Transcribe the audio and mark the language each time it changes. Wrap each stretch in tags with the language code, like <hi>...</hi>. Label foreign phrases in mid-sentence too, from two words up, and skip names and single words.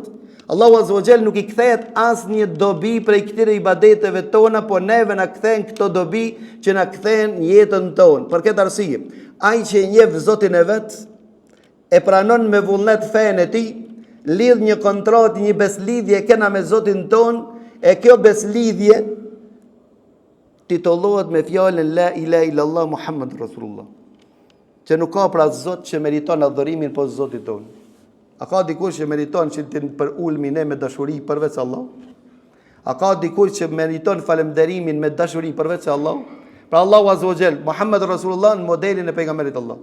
<ar>الله عز وجل</ar> <sq>nuk i kthehet asnjë dobi prej këtyre ibadeteve tona, po neve na kthehen këto dobi që na kthehen në jetën tonë. Për këtë arsye, ai që e njeh Zotin e vet, e pranon me vullnet fen e tij, lidh një kontratë, një beslidhje kena me Zotin ton, e kjo beslidhje titullohet me fjalën</sq> <ar>لا إله إلا الله محمد رسول الله.</ar> <sq>Që nuk ka pra Zot që meriton adhurimin po Zotit ton. A ka dikush që meriton që të për ulmi ne me dashuri përveç Allah? A ka dikush që meriton falënderimin me dashuri përveç Allah? Pra</sq> <ar>الله عز وجل, محمد رسول الله</ar> <sq>në modelin e pejgamberit Allah.</sq>